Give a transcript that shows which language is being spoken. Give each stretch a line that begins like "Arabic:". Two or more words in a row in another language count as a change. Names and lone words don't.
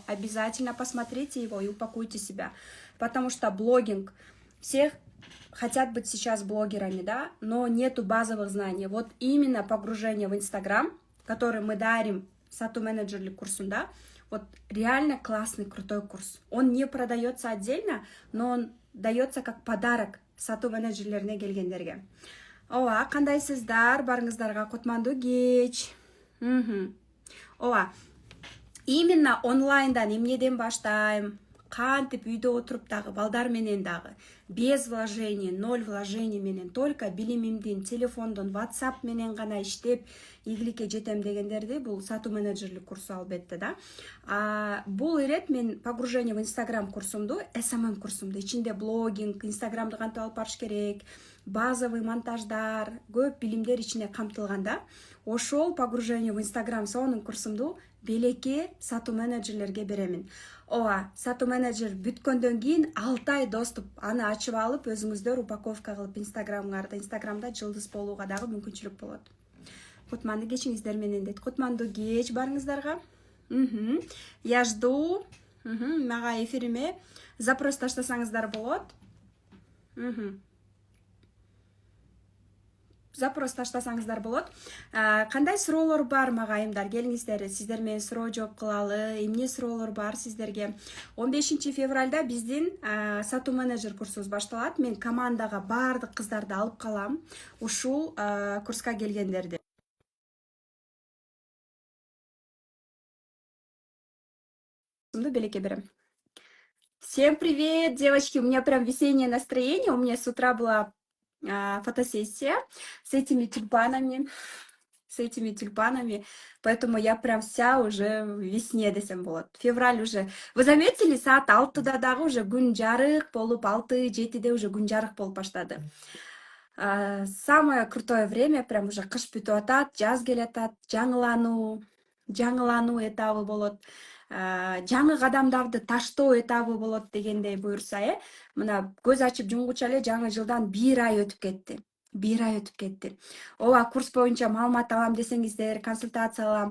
Russian: Обязательно посмотрите его и упакуйте себя. Потому что блогинг, все хотят быть сейчас блогерами, да, но нету базовых знаний. Вот именно погружение в Instagram, который мы дарим
Kyrgyz: сату менеджерлик курсунда,
Russian: вот реально классный, крутой курс. Он не продается отдельно, но он дается как подарок
Kyrgyz: сатуу менеджерлерине келгендерге. Ооба, кандайсыздар? Барыңыздарга кутмандуу кеч. Ооба. Именно онлайндан эмнеден баштайм? Кантип үйдө отуруп дагы балдар менен дагы
Russian: без вложений,
Kyrgyz: 0 вложений менен только билимимдин телефондон WhatsApp менен гана иштеп ийгиликке жетем дегендерди бул сатуу менеджерлик курсу албетте да. Бул ирет мен
Russian: погружение в Instagram
Kyrgyz: курсумду, SMM курсумду, ичинде блогинг, Instagramды кантип алып барыш керек,
Russian: базовый монтаждар,
Kyrgyz: көп билимдер ичине камтылган да. Ошол
Russian: погружение в Instagram
Kyrgyz: сонун курсумду белекке сатуу менеджерлерге беремин. Ооба, сатуу менеджер бүткөндөн кийин 6 ай доступ аны ачып алып, өзүңүздөр упаковка кылып Инстаграмда жылдыз болууга дагы мүмкүнчүлүк болот. Кутмандуу кечиңиздер менен дейт. Кутмандуу кеч барыңыздарга.
Russian: Я жду.
Kyrgyz: Мага эфириме запрос таштасаңыздар болот. Запрос таштасаңыздар болот. Кандай суроолор бар мага айымдар? Келиңиздер, сиздер менен суроо жооп кылалы. Эмне суроолор бар сиздерге? 15 февралда биздин сатуу менеджер курсубуз башталат. Мен командага баардык кыздарды алып калам. Ушул курска келгендерди. Белекке берем.
Russian: Всем привет, девочки. У меня прям весеннее настроение. У меня с утра была фотосессия с этими тюльпанами, поэтому я прям вся уже в весне
Kyrgyz: десем болот.
Russian: Февраль уже. Вы заметили,
Kyrgyz: саат 6-да дагы уже күн жарык болуп, 6-7-де уже күн жарык болуп баштады.
Russian: Самое крутое время, прям уже
Kyrgyz: кыш бүтүп атат, жаз келатат, жаңылануу этабы болот. Жаңы кадамдарды таштоо этабы болот дегендей буюрса, мына көз ачып жумгуча эле жаңы жылдан 1 ай өтүп кетти. 1 ай өтүп кетти. Ооба, курс боюнча маалымат алам десеңиздер, консультация алам.